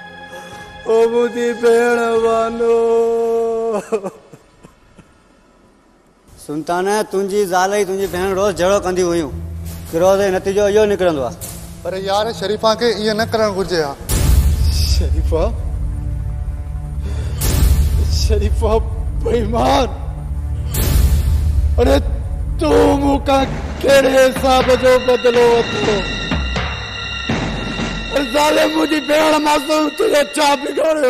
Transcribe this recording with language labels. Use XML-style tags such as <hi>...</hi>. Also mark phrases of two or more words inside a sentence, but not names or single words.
<sd>ओ मुंहिंजी भेण बानो सुल्तान तुंहिंजी ज़ाल ई तुंहिंजी भेण रोज़ झगड़ो कंदी हुयूं कि रोज़ जो नतीजो इहो निकिरंदो आहे। पर यार शरीफा खे ईअं न करणु घुरिजे हा। शरीफा शरीफा बेईमान। अरे तू मूंखां कहिड़े हिसाब जो बदिलो वरितो? ज़ाले मुंहिंजी भेण मासूम तुंहिंजो छा बिगाड़ियो?</sd>